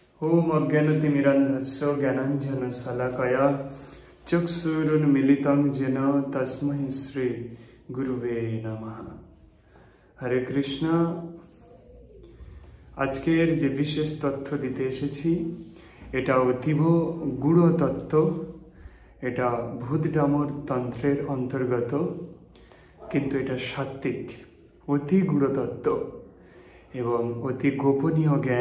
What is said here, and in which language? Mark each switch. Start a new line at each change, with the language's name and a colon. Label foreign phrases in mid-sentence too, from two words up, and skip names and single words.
Sanskrit: ओम अज्ञानतिमिरन्धस्य ज्ञानाञ्जनशलाकया चक्षुरुन्मीलितं येन तस्मै श्री गुरुवे नमः। हरे कृष्ण।
Bangla: আজকের যে বিশেষ তথ্য দিতে এসেছি এটা অতীব গূঢ় তত্ত্ব। এটা ভূত ডামর তন্ত্রের অন্তর্গত, কিন্তু এটা সাত্ত্বিক, অতি গূঢ় তত্ত্ব এবং অতি গোপনীয় জ্ঞান।